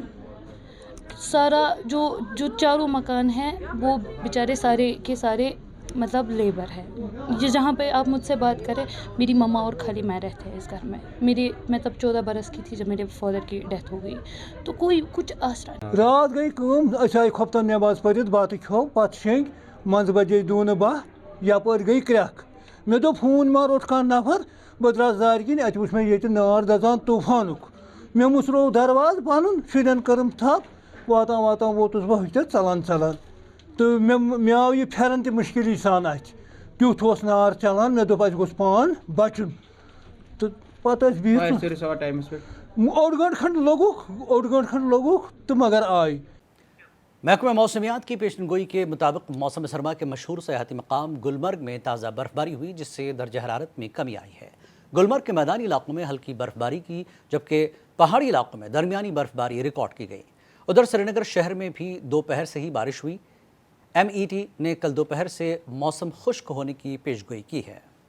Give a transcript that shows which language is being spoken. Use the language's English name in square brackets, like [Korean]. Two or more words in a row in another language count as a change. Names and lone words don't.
[Urdu] سارا جو چاروں مکان ہیں وہ بیچارے سارے کے سارے مطلب لیبر ہے۔ یہ جہاں پہ آپ مجھ سے بات کریں، میری مما اور خالی میں رہتے ہیں اس گھر میں۔ میں تب 14 برس کی تھی جب میرے فادر کی ڈیتھ ہو گئی، تو کوئی کچھ آسرا نہیں۔ [Kashmiri] رات گئی کم، أسۍ آیہِ خۄفتن نٮ۪ماز پٔرِتھ بَتہٕ کھیوٚو، پتہٕ شیٚنگۍ، منٛزٕ بجے 2:02 یپٲرۍ گٔے کرٛٮ۪کھ۔ مےٚ دوٚپ فون ما روٚٹ کانٛہہ نفر، بہٕ درٛاس دارِ کِنۍ، اَتہِ وٕچھ مےٚ ییٚتہِ نار دزان طوٗفانُک۔ مےٚ مُژروو دروازٕ پنُن، شُرٮ۪ن کٔرٕم تھپھ، واتان ووتُس بہٕ ہُتٮ۪تھ ژلان تہٕ مےٚ آو یہِ پھٮ۪رن تہِ مُشکِلی سان اَتھِ، تیُتھ اوس نار چلان، مےٚ دوٚپ اَسہِ گوٚژھ پان بچُن، تہٕ پتہٕ ٲسۍ بِہِتھ اوٚڑ گٲنٛٹہٕ کھنٛڈ لوٚگُکھ تہٕ مگر آے۔ [Urdu] محکمہ موسمیات کی پیشن گوئی کے مطابق موسم سرما کے مشہور سیاحتی مقام گلمرگ میں تازہ برف باری ہوئی، جس سے درجہ حرارت میں کمی آئی ہے۔ گلمرگ کے میدانی علاقوں میں ہلکی برف باری کی، جبکہ پہاڑی علاقوں میں درمیانی برف باری ریکارڈ کی گئی۔ ادھر سری نگر شہر میں بھی دوپہر سے ہی بارش ہوئی۔ MET نے کل دوپہر سے موسم خشک ہونے کی پیشگوئی کی ہے۔